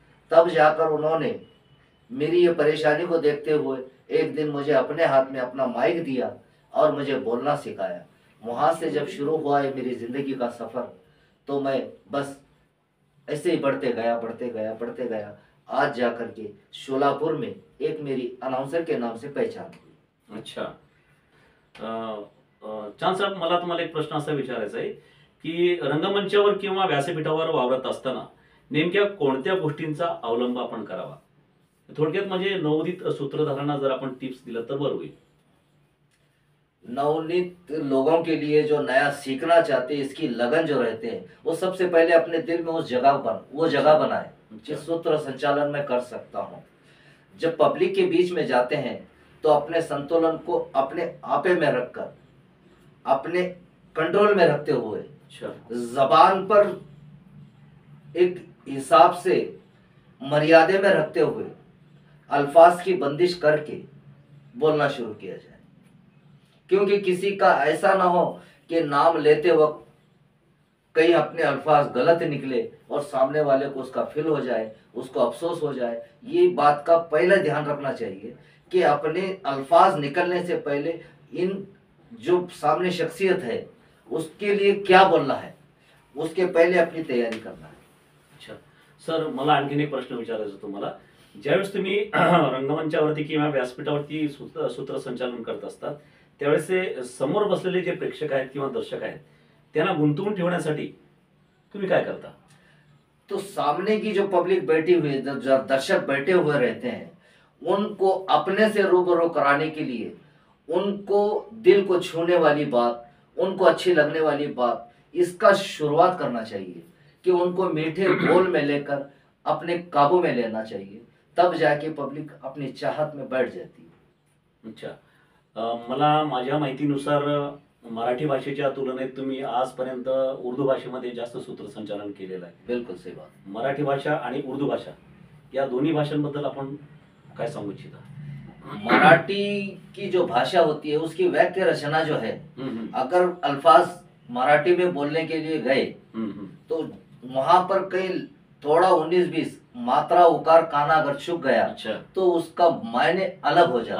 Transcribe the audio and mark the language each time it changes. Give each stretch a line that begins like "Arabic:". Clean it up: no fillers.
Hindi: तब जाकर उन्होंने मेरी ये परेशानी को देखते हुए एक दिन मुझे अपने हाथ में अपना माइक दिया और मुझे बोलना सिखाया. वहाँ से जब शुरू हुआ है मेरी ज़िंदगी का सफ़र, तो मैं बस ऐसे ही बढ़ते गया. आज जाकर के शोलापुर में एक मेरी अनाउंसर के नाम से पहचान हुई. अच्छा.
Marathi: चांद साहेब, मला तुम्हाला एक प्रश्न असा विचारायचा आहे की रंगमंचावर किंवा व्यासपीठावर वावरत असताना नेमक्या कोणत्या गोष्टींचा अवलंब आपण करावा? थोडक्यात म्हणजे नवोदित सूत्रधारांना जर आपण टिप्स दिलं तर बरं होईल.
Hindi: नवनीत लोगों के लिए जो नया सीखना चाहते हैं, इसकी लगन जो रहते हैं, वो सबसे पहले अपने दिल में वो जगह बनाए कि सूत्र संचालन में कर सकता हूँ. जब पब्लिक के बीच में जाते हैं तो अपने संतुलन को अपने आपे में रखकर, अपने कंट्रोल में रखते हुए, जबान पर एक हिसाब से मर्यादे में रखते हुए अल्फाज की बंदिश करके बोलना शुरू किया जाए. क्योंकि किसी का ऐसा ना हो कि नाम लेते वक्त कहीं अपने अल्फाज गलत निकले और सामने वाले को उसका फील हो जाए, उसको अफसोस हो जाए. ये बात का पहले ध्यान रखना चाहिए कि अपने अल्फाज निकलने से पहले इन जो सामने शख्सियत है उसके लिए क्या बोलना है, उसके पहले अपनी तैयारी करना है.
Marathi: अच्छा सर, मला आणखीन एक प्रश्न विचारायचा तुम्हाला. ज्यावेळेस तुम्ही रंगमंचावरती किंवा व्यासपीठावरती सूत्रसंचालन करत असतात त्यावेळेस ते समोर बसलेले जे प्रेक्षक आहेत किंवा दर्शक आहेत त्यांना गुंतवून ठेवण्यासाठी तुम्ही काय करता?
Hindi: तो सामने की जो पब्लिक बैठी हुई है, जो दर्शक बैठे हुए रहते हैं, उनको अपने से रूबरू कराने के लिए उनको दिल को छूने वाली बात, उनको अच्छी लगने वाली बात, इसका शुरुआत करना चाहिए कि उनको मीठे बोल में लेकर अपने काबू में लेना चाहिए, तब जाके पब्लिक अपनी चाहत में बैठ जाती है। अच्छा.
Marathi: मला माझ्या माहितीनुसार मराठी भाषेच्या तुलनेत तुम्ही आजपर्यंत उर्दू भाषेमध्ये जास्त सूत्रसंचालन केलेलं आहे.
Hindi: बिल्कुल सही बात।
Marathi: मराठी भाषा आणि उर्दू भाषा या दोन्ही भाषांबद्दल आपण काय सांगू इच्छिता?
Hindi: मराठी की जो भाषा होती है उसकी वाक्य रचना जो है, हम्म, अगर अल्फाज मराठी में बोलने के लिए गए हम्म, तो वहां पर कहीं थोड़ा 19-20 मात्रा उकार काना अगर चुक गया अच्छा, तो उसका मायने अलग हो जाता